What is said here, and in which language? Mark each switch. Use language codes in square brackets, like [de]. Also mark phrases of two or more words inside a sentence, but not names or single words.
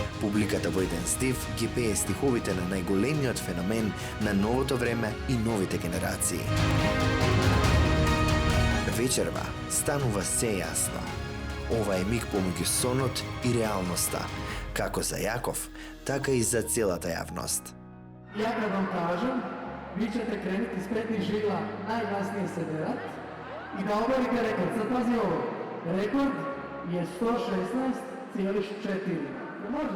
[mk] Публиката во еден здив ги пее стиховите на најголемиот феномен на новото време и новите генерации. Вечерва станува се јасно. Ова е миг помеѓу сонот и реалноста, како за Јаков, така и за целата јавност. [hr] Ja kad vam kažem, vi ćete krenuti s 15 žigla najglasnije se derat i da obavite rekord. Sad pazi ovo, rekord je 116,4. Može?